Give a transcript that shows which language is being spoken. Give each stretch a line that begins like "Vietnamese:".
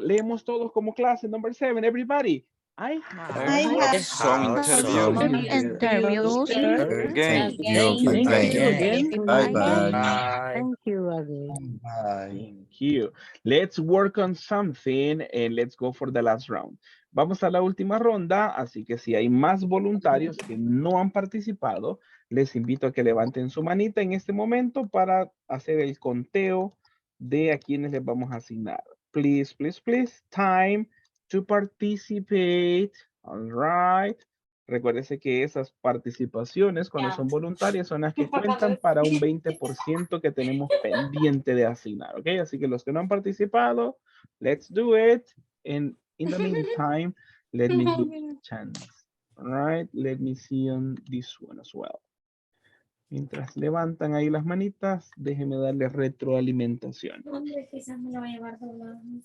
Spanish: Leemos todos como clase.
English: Number 7, everybody. I have some interviews. Interviews. Again. Thank you again. Bye-bye. Thank you again. Bye. Thank you. Let's work on something and let's go for the last round.
Spanish: Vamos a la última ronda, así que si hay más voluntarios que no han participado, les invito a que levanten su manita en este momento para hacer el conteo de a quienes les vamos a asignar.
English: Please, please, please, time to participate. All right.
Spanish: Recuérdese que esas participaciones, cuando son voluntarias, son las que cuentan para un 20% que tenemos pendiente de asignar, ¿ok? Así que los que no han participado,
English: let's do it. And in the meantime, let me give you a chance. All right, let me see on this one as well.
Spanish: Mientras levantan ahí las manitas, déjenme darle retroalimentación. Quizás me lo voy a llevar doblado.